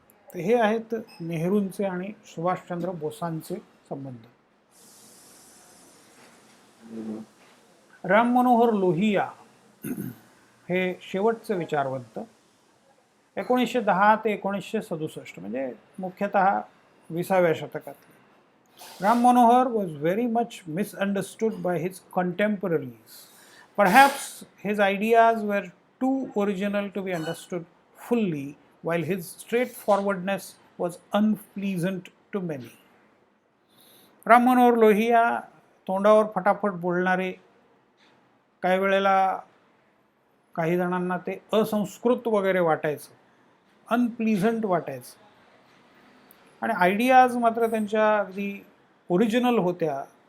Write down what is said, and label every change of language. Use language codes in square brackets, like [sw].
[mr] तर हे आहेत नेहरूंचे आणि सुभाषचंद्र बोसांचे संबंध. राम मनोहर लोहिया हे शेवटचे विचारवंत 1910 ते 1967, म्हणजे मुख्यतः 20व्या शतकातले. [en] Ram Manohar was very much misunderstood by his contemporaries. Perhaps his ideas were too original to be understood fully, while his straightforwardness was unpleasant to many. [mr] Ram Manohar Lohia तोंडावर फटाफट बोलणारे, काही वेळेला काही जणांना ते असंस्कृत वगैरे वाटायचं, अनप्लीझंट वाटायचं, आणि आयडियाज मात्र त्यांच्या अगदी ओरिजिनल होत्या.